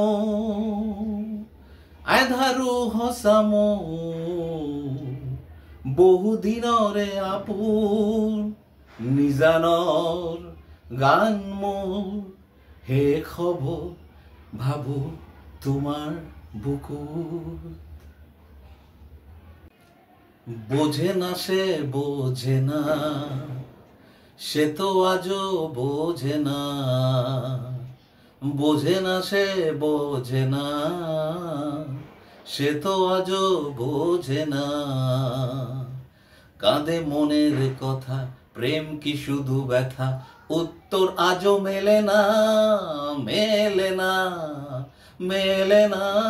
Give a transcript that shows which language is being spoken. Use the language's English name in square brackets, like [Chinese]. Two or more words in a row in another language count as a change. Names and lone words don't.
[Assamese] আধাৰো সঁচা মোৰ বহু দিনৰে আপোন নিজানৰ গান মোৰ শেষ হ'ব ভাবো তোমার বুকুত [Bangla] বোঝে না সে বোঝে না সে তো আজও বোঝে না বোঝে না সে বোঝে না সে তো আজও বোঝে না কাঁদে মনের কথা প্রেম কি শুধু ব্যথা উত্তর আজও মেলে না মেলে না মেলে না